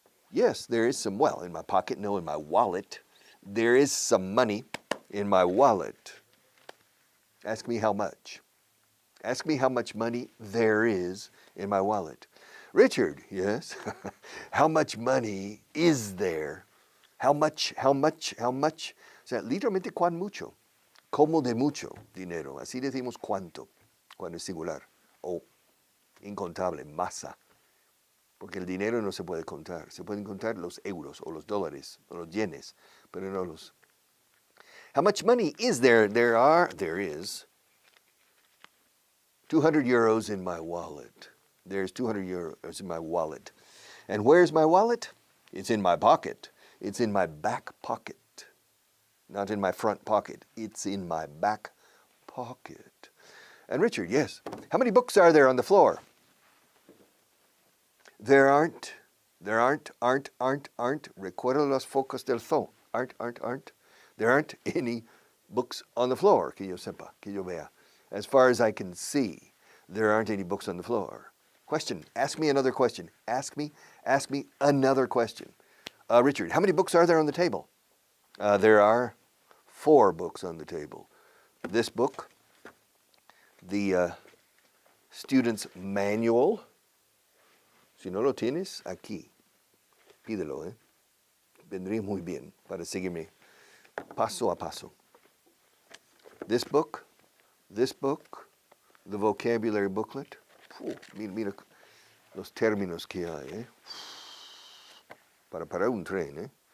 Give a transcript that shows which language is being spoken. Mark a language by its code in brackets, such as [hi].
[en] Yes, there is some, well, in my pocket, no, in my wallet. There is some money in my wallet. Ask me how much. Ask me how much money there is in my wallet. Richard, yes, how much money is there? How much? [es] O sea, literalmente cuán mucho. Como de mucho dinero. Así decimos cuánto, cuando es singular. O incontable, masa. Porque el dinero no se puede contar. Se pueden contar los euros o los dólares o los yenes, pero no los. [en] How much money is there? There is 200 euros in my wallet. There's 200 euros in my wallet. And where's my wallet? It's in my pocket. It's in my back pocket. Not in my front pocket. It's in my back pocket. And Richard, yes. How many books are there on the floor? There aren't. [es] Recuerda los focos del zoo. [en] Aren't. There aren't any books on the floor, [es] que yo sepa, que yo vea. [en] As far as I can see, there aren't any books on the floor. Question, ask me another question. Ask me another question. Richard, how many books are there on the table? There are 4 books on the table. This book, the student's manual. [es] Si no lo tienes, aquí. Pídelo, ¿eh? Vendría muy bien para seguirme paso a paso. [en] This book, the vocabulary booklet. [es] Mira los términos que hay, ¿eh? Para parar un tren, ¿eh?